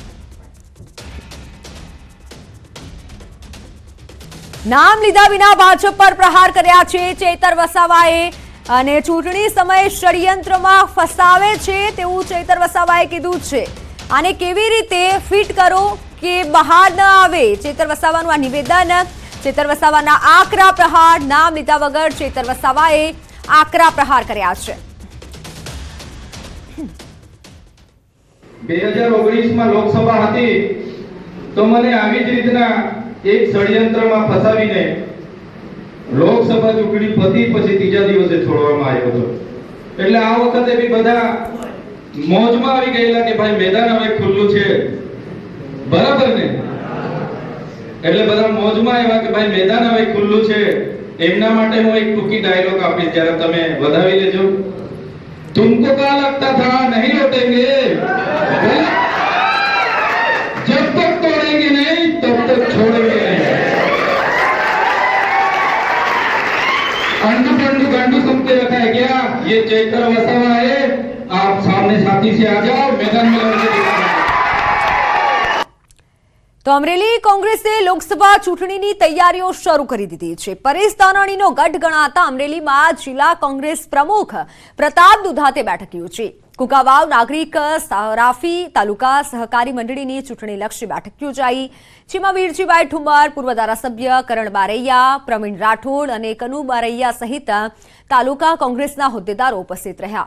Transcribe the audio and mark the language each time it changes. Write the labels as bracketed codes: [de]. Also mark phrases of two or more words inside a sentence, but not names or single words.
[gu] નામ લીધા વિના ભાજપ પર પ્રહાર કર્યા છે ચેતર વસાવાએ અને ચૂંટણી સમયે ષડયંત્રમાં ફસાવે છે તેવું ચેતર વસાવાએ કીધું છે। આને કેવી રીતે ફિટ કરો કે બહાર ન આવે ચેતર વસાવાનું આ નિવેદન। ચેતર વસાવાના આકરા પ્રહાર નામ લીધા વગર ચેતર વસાવાએ આકરા પ્રહાર કર્યા છે। 2019 મેં લોકસભા હતી તો મને આવી જ રીતના એક ષડ્યંત્રમાં ફસાવીને લોકસભા ચૂંટણી પતી પછી તીજા દિવસે છોડવામાં આવ્યો હતો। એટલે આ વખતે બી બધા મોજમાં આવી ગયેલા કે ભાઈ મેદાન હવે ખુલ્લું છે, બરાબર ને? એટલે બધા મોજમાં આવ્યા કે ભાઈ મેદાન હવે ખુલ્લું છે। એમના માટે હું એક ટૂંકી ડાયલોગ આપીશ, જ્યારે તમે વધાવી લેજો। [hi] तुमको क्या लगता था नहीं लौटेंगे? जब तक तोड़ेंगे नहीं तब तक छोड़ेंगे नहीं। अंडू पंडू गंडू सुनते रखा है क्या? ये चेतर वसावा है। आप सामने साथी से आ जाओ, मैदान में लड़के दिखाओ। [gu] તો અમરેલી કોંગ્રેસે લોકસભા ચૂંટણીની તૈયારીઓ શરૂ કરી દીધી છે। પરેશ ધાનાણીનો ગઢ ગણાતા અમરેલીમાં જિલ્લા કોંગ્રેસ પ્રમુખ પ્રતાપ દુધાતે બેઠક યોજી। કુકાવાવ નાગરિક સરાફી તાલુકા સહકારી મંડળીની ચૂંટણીલક્ષી બેઠક યોજાઈ, જેમાં વીરજીભાઈ ઠુમર, પૂર્વ ધારાસભ્ય કરણ બારૈયા, પ્રવીણ રાઠોડ અને કનુ બારૈયા સહિત તાલુકા કોંગ્રેસના હોદ્દેદારો ઉપસ્થિત રહ્યા।